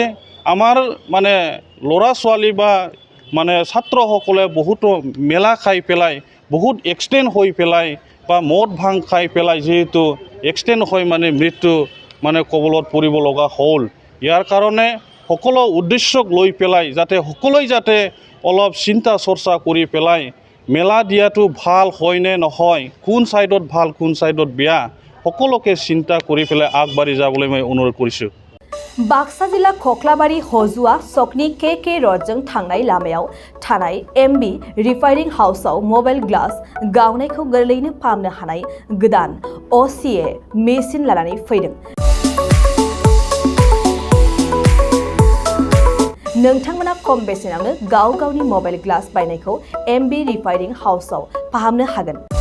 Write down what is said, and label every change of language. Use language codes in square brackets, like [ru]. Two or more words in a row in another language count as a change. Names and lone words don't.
[as] আমাৰ মানে ল'ৰা ছোৱালী বা মানে ছাত্ৰসকলে বহুতো মেলা খাই পেলাই বহুত এক্সিডেণ্ট হৈ পেলাই বা মদ ভাং খাই পেলাই যিহেতু এক্সিডেণ্ট হৈ মানে মৃত্যু মানে কবলত পৰিব লগা হ'ল। ইয়াৰ কাৰণে সকলো উদ্দেশ্যক লৈ পেলাই যাতে সকলোৱে যাতে অলপ চিন্তা চৰ্চা কৰি পেলাই মেলা দিয়াটো ভাল হয় নে নহয়, কোন ছাইডত ভাল কোন ছাইডত বেয়া, সকলোকে চিন্তা কৰি পেলাই আগবাঢ়ি যাবলৈ মই অনুৰোধ কৰিছোঁ। [brx] बाक्सा जिल्ला खख्लाबारि हजुआ सकनि के रडजों थांनाय लामायाव थानाय एमबी रिफाइनिं हाउसआव [en] mobile glass [brx] गावनायखौ गोरलैनो फाहामनो हानाय गोदान OCA मेसिन लानानै फैदों। नोंथांमोना खम बेसेनावनो गाव गावनि [en] mobile glass [brx] बायनायखौ एमबी रिफाइनिं हाउसआव फाहामनो हागोन।